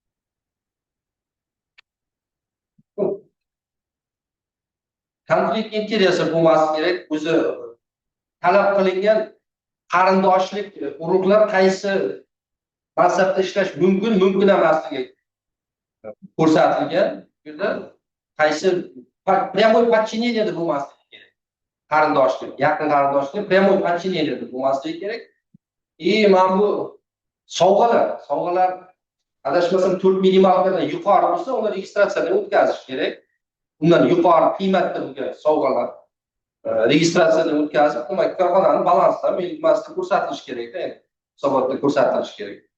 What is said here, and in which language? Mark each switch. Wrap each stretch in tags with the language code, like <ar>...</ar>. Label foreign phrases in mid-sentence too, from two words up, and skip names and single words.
<uz>Konflikt interesi bo'lmasi kerak. O'zi talab qilingan qarindoshlik urug'lar qaysi mansabda ishlash mumkin emasligi ko'rsatilgan. Bu yerda qaysi</uz> <ru>прямой подчинение</ru> <uz>bo'lmasligi kerak. Qarindoshlik, yaqin qarindoshlik</uz> <ru>прямой подчинение</ru> <uz>bo'lmasligi kerak. Mana bu sovg'alar adashmasam 4 minimaldan yuqori bo'lsa, uni registratsiyadan o'tkazish kerak. Undan yuqori qiymatda bo'lgan sovg'alar registratsiyadan o'tkazib, demak, korxonaning balansida, minimasida ko'rsatilishi kerak-da, endi hisobotda ko'rsatilishi kerak.</uz>